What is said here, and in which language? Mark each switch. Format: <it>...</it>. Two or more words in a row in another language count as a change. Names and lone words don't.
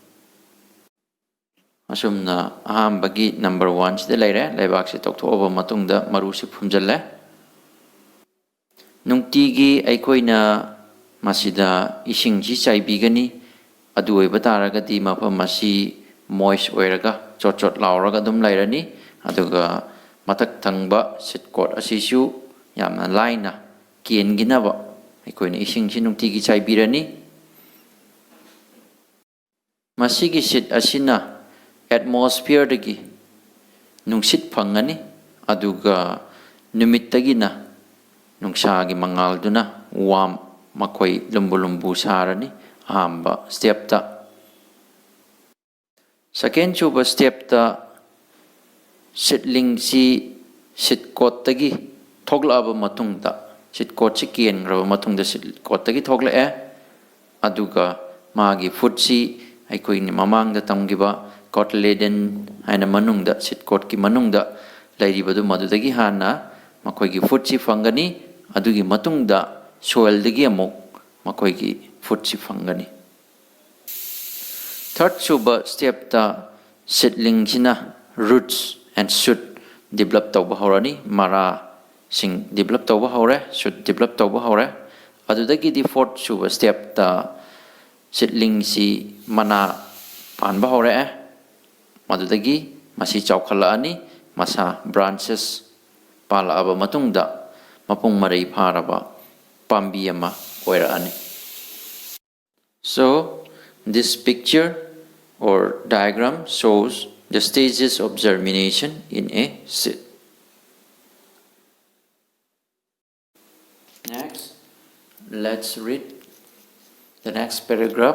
<mni>Asumna ahambagi number 1 sida laire laibak si tokthok matungda maru si phomjalle. Nungtigi aikoina masida ising si chaibigani adu oiba taragadi mafam masi moist oiraga chot lauraga dum lairani aduga matak thangba</mni> <en>seed coat</en> <mni>asisu yamna laina kienginaba aikoina ising si nungtigi chaibirani. Masigi seed asina atmosphere dagi nungsit phangani aduga numittagina nungsagi mangalduna warm makoi lumbu sarani ahamba step ta. Second chuba step ta seedling si</mni> <en>seed coat</en> <mni>tagi thoglaba matungda</mni> <en>seed coat</en> <mni>si kien graba matungda</mni> <en>seed coat</en> <mni>tagi thoklae aduga magi food si aikoi ni mamang da tamgiba cotyledon haina manungda</mni> <en>seed coat</en> <mni>ki manungda lairibadu madudagi hana makoi gi food si fangani adugi matungda soil dagi amuk makoi gi food si fangani. Third suba step ta seedling sina</mni> <en>roots and shoot develop</en> <mni>tawba horani mara sing develop tawba hore</mni> <en>should develop</en> <mni>tawba hore adudagi di fourth suba step ta seedling si mana panba hore madudagi masi chawkhala ani masa branches pala aba matungda mapung marai pharaba pambi ama oira ani.</mni> <en>So this picture or diagram shows the stages of germination in a seed. Next, let's read the next paragraph.</en>